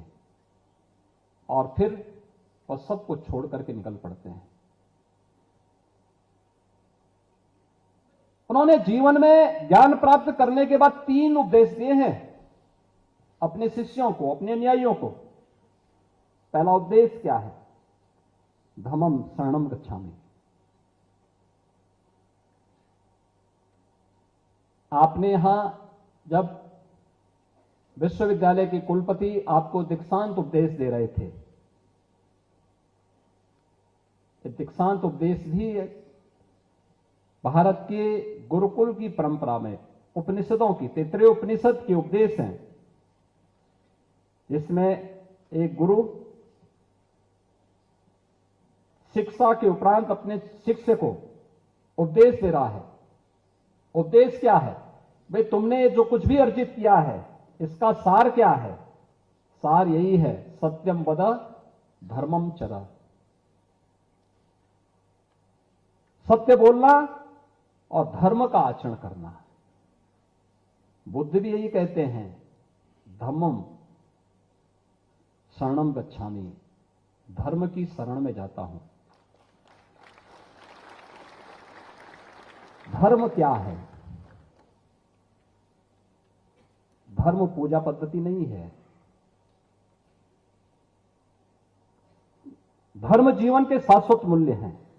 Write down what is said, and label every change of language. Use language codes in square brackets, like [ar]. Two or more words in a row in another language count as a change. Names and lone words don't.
[hi] और फिर वह सब कुछ छोड़ करके निकल पड़ते हैं। उन्होंने जीवन में ज्ञान प्राप्त करने के बाद 3 उपदेश दिए हैं अपने शिष्यों को, अपने अनुयायियों को। पहला उपदेश क्या है। [pi] धम्मं शरणं गच्छामि। [hi] आपने यहां जब विश्वविद्यालय के कुलपति आपको दीक्षांत उपदेश दे रहे थे, दीक्षांत उपदेश भी भारत के गुरुकुल की परंपरा में उपनिषदों की 33 उपनिषद के उपदेश हैं, जिसमें एक गुरु शिक्षा के उपरांत अपने शिष्य को उपदेश दे रहा है। उपदेश क्या है। भाई तुमने जो कुछ भी अर्जित किया है इसका सार क्या है। सार यही है, [sa] सत्यम वद धर्मम चर। [hi] सत्य बोलना और धर्म का आचरण करना। बुद्ध भी यही कहते हैं, [pi] धम्मं शरणं गच्छामि। [hi] धर्म की शरण में जाता हूं। धर्म क्या है? धर्म पूजा पद्धति नहीं है। धर्म जीवन के शाश्वत मूल्य हैं।